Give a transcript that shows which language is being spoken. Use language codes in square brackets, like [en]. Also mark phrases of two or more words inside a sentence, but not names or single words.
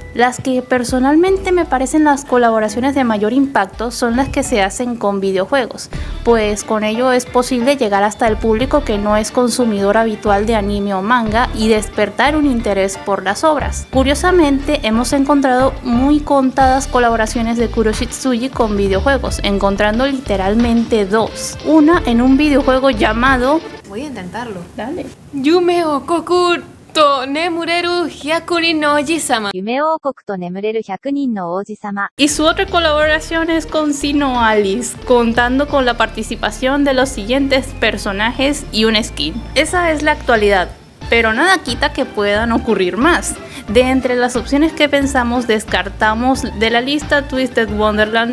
[es] Las que personalmente me parecen las colaboraciones de mayor impacto son las que se hacen con videojuegos, pues con ello es posible llegar hasta el público que no es consumidor habitual de anime o manga y despertar un interés por las obras. Curiosamente, hemos encontrado muy contadas colaboraciones de Kuroshitsuji con videojuegos, encontrando literalmente dos. Una en un videojuego llamado... Voy a intentarlo. Dale. Yume o Kokuto Nemureru Hyakunin no Oji-sama. 夢王国と眠れる100人の王子様 Y su otra colaboración es con Sino Alice, contando con la participación de los siguientes personajes y un skin. Esa es la actualidad, pero nada quita que puedan ocurrir más. De entre las opciones que pensamos, descartamos de la lista Twisted Wonderland.